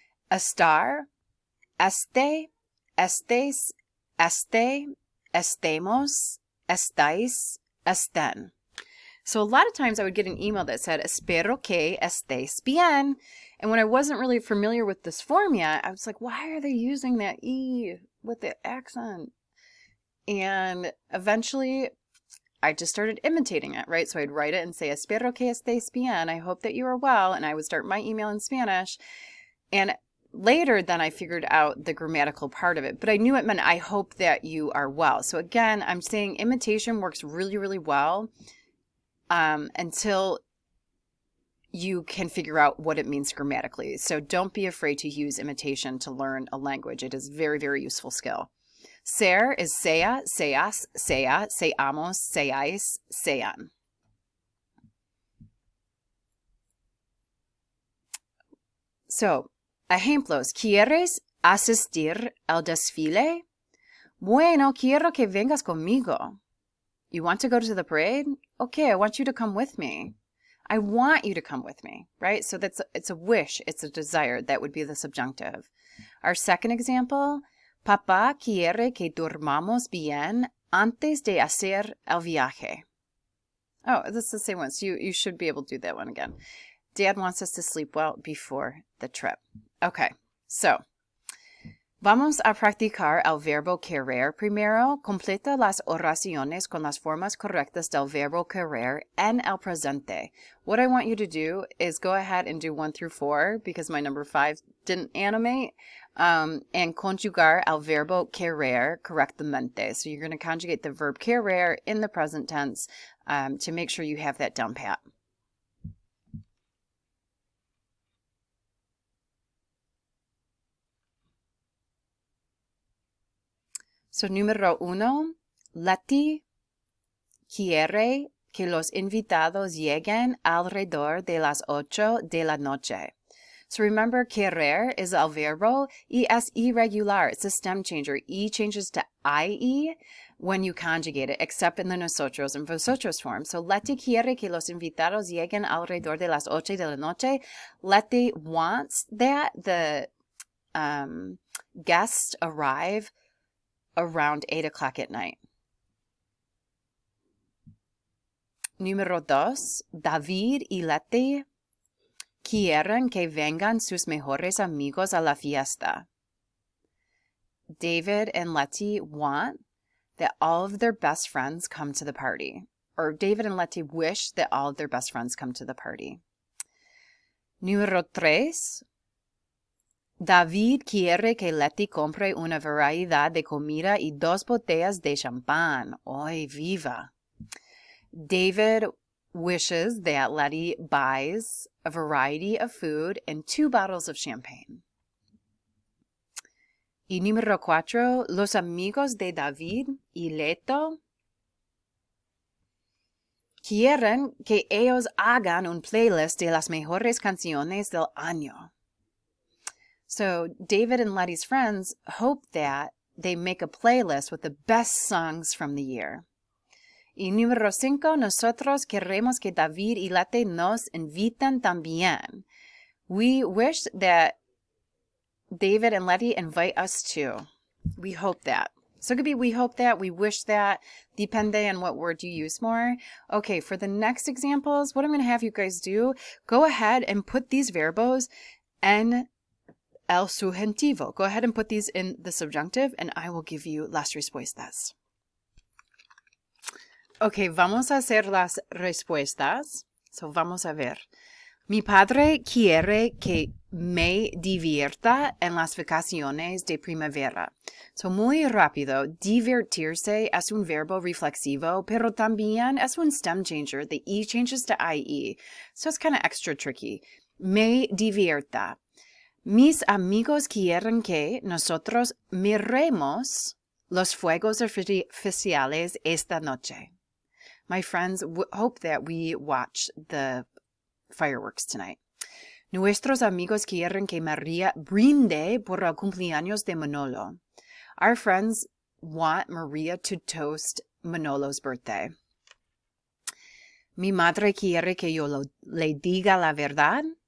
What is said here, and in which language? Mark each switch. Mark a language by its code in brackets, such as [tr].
[es] Estar, este, estes, este, estemos, estáis, estén. [en] So a lot of times I would get an email that said, [es] espero que estés bien. [en] And when I wasn't really familiar with this form yet, I was like, why are they using that E with the accent? And eventually I just started imitating it, right? So I'd write it and say, [es] espero que estés bien. [en] I hope that you are well. And I would start my email in Spanish. And later, then I figured out the grammatical part of it. But I knew it meant, I hope that you are well. So again, I'm saying imitation works really, really well until you can figure out what it means grammatically. So don't be afraid to use imitation to learn a language. It is a very, very useful skill. [es] Ser is sea, seas, sea, seamos, seáis, sean. So, ejemplos. ¿Quieres asistir al desfile? Bueno, quiero que vengas conmigo. [en] You want to go to the parade? Okay, I want you to come with me. I want you to come with me, right? So it's a wish, it's a desire. That would be the subjunctive. Our second example, [es] Papá quiere que durmamos bien antes de hacer el viaje. [en] Oh, that's the same one. So you should be able to do that one again. Dad wants us to sleep well before the trip. [es] Okay, so vamos a practicar el verbo querer primero. Completa las oraciones con las formas correctas del verbo querer en el presente. [en] What I want you to do is go ahead and do 1 through 4 because my number 5 didn't animate. [es] And conjugar el verbo querer correctamente. [en] So you're going to conjugate the verb querer in the present tense to make sure you have that down pat. [es] So número 1, Leti quiere que los invitados lleguen alrededor de las 8 de la noche. [en] So remember, querer is [es] el verbo. Y es irregular. [en] It's a stem changer. E changes to IE when you conjugate it, except in the nosotros and vosotros form. [es] So, Leti quiere que los invitados lleguen alrededor de las 8 de la noche. [en] Leti wants that the guests arrive around 8 o'clock at night. [es] Número 2, David y Leti quieren que vengan sus mejores amigos a la fiesta. [en] David and Leti want that all of their best friends come to the party. Or David and Leti wish that all of their best friends come to the party. [es] Número 3. David quiere que Leti compre una variedad de comida y 2 botellas de champán. ¡Ay, viva! David [en] wishes that Letty buys a variety of food and 2 bottles of champagne. [es] Y número 4, los amigos de David y Leto quieren que ellos hagan un playlist de las mejores canciones del año. [en] So David and Letty's friends hope that they make a playlist with the best songs from the year. [es] Y número 5, nosotros queremos que David y Letty nos inviten también. [en] We wish that David and Letty invite us too. We hope that. So it could be we hope that, we wish that, depende on what word you use more. Okay, for the next examples, what I'm going to have you guys do, go ahead and put these [es] verbos en el subjuntivo. [en] Go ahead and put these in the subjunctive, and I will give you [es] las respuestas. Okay, vamos a hacer las respuestas. So vamos a ver. Mi padre quiere que me divierta en las vacaciones de primavera. So muy rápido, divertirse es un verbo reflexivo, pero también es un stem changer. [en] The E changes to IE. So it's kind of extra tricky. [es] Me divierta. Mis amigos quieren que nosotros miremos los fuegos artificiales esta noche. [en] My friends hope that we watch the fireworks tonight. [es] Nuestros amigos quieren que María brinde por el cumpleaños de Manolo. [en] Our friends want Maria to toast Manolo's birthday. [es] Mi madre quiere que yo le diga la verdad.